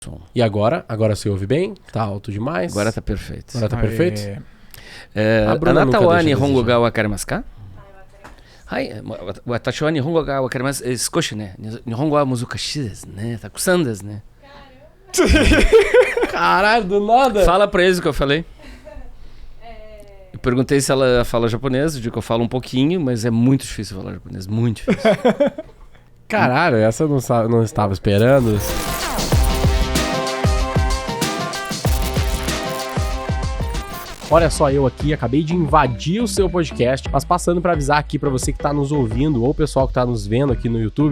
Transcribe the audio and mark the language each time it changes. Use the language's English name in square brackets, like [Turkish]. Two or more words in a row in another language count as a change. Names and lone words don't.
[Portuguese] E agora? Agora se ouve bem? Tá alto demais? Agora tá perfeito. Agora tá perfeito? [Japanese] あなたは日本語が分かりますか? はい、私は日本語が分かります. 少しね. 日本語は難しいですね. たくさんですね. [Portuguese] Caralho, do nada. Fala pra eles o que eu falei. Eu perguntei se ela fala japonês, eu digo que eu falo um pouquinho, mas é muito difícil falar japonês, muito difícil. Caralho, essa eu não estava esperando. Olha só, eu aqui acabei de invadir o seu podcast, mas passando para avisar aqui para você que está nos ouvindo ou o pessoal que está nos vendo aqui no YouTube.